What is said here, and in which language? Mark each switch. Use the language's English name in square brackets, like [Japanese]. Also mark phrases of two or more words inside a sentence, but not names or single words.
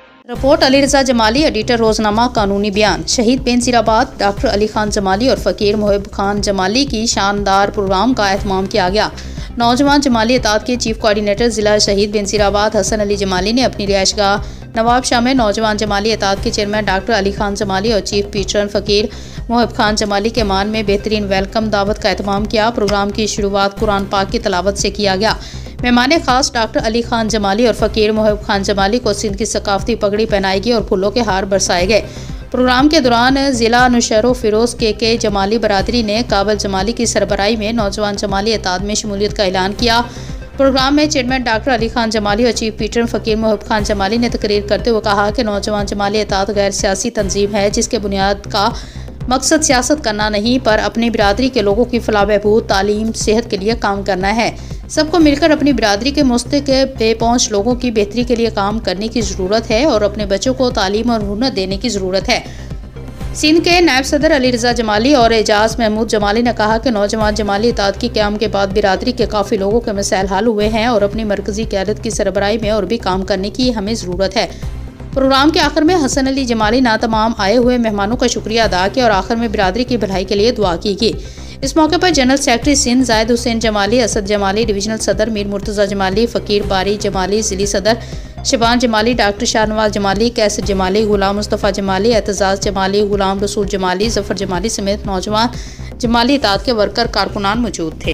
[Hindi] रिपोर्ट अली रजा जमाली, एडिटर रोजनामा कानूनी बयान। शहीद बेनजीराबाद डॉक्टर अली खान जमाली और फ़कीर मोहिब खान जमाली की शानदार प्रोग्राम का एहतमाम किया गया। नौजवान जमाली इताद के [English] chief coordinator [Hindi] जिला शहीद बेनजीराबाद हसन अली जमाली ने अपनी रिहायशगाह नवाब शाह में नौजवान जमाली इताद के चेयरमैन डॉक्टर अली खान जमाली और [English] chief patron [Hindi] फ़कीर मोहिब खान जमाली के मान में बेहतरीन वेलकम दावत का एहतमाम किया। प्रोग्राम की शुरुआत कुरान पाक की तलावत से किया गया। मेहमान खास डॉक्टर अली खान जमाली और फ़कीर मोहिब खान जमाली को सिंध की सकाफती पगड़ी पहनाई गई और फूलों के हार बरसाए गए। प्रोग्राम के दौरान जिला नुशरो फिरोज़ के जमाली बरादरी ने काबल जमाली की सरबराही में नौजवान जमाली इताद में शमूलियत का ऐलान किया। प्रोग्राम में चेयरमैन डॉक्टर अली खान जमाली और [English] chief patron [Hindi] फ़कीर मोहिब खान जमाली ने तकरीर करते हुए कहा कि नौजवान जमाली इताद गैर सियासी तंजीम है जिसके बुनियाद का मकसद सियासत करना नहीं पर अपनी बिरादरी के लोगों की फलाह बहबूद, तालीम, सेहत के लिए काम करना है। सबको मिलकर अपनी बिरादरी के मुस्तक़बिल बेपहुँच लोगों की बेहतरी के लिए काम करने की ज़रूरत है और अपने बच्चों को तालीम और हुनर देने की ज़रूरत है। सिंध के नायब सदर अली रजा जमाली और एजाज महमूद जमाली ने कहा कि नौजवान जमाली इताद की क़याम के बाद बिरादरी के काफ़ी लोगों के मसाइल हल हुए हैं और अपनी मरकज़ी क़यादत की सरबराही में और भी काम करने की हमें ज़रूरत है। प्रोग्राम के आखिर में हसन अली जमाली ने तमाम आए हुए मेहमानों का शुक्रिया अदा किया और आखिर में बिरादरी की भलाई के लिए दुआ की गई। इस मौके पर [English] general secretary [Hindi] सिंध जायद हुसैन जमाली, असद जमाली, डिवीजनल सदर मीर मुर्तज़ा जमाली, फ़कीर बारी जमाली, ज़िली सदर शबान जमाली, डॉक्टर शाहनवाज जमाली, कैसर जमाली, गुलाम मुस्तफ़ा जमाली, एतजाज़ जमाली, गुलाम रसूल जमाली, ज़फ़र जमाली समेत नौजवान जमाली इताद के वर्कर कारकुनान मौजूद थे।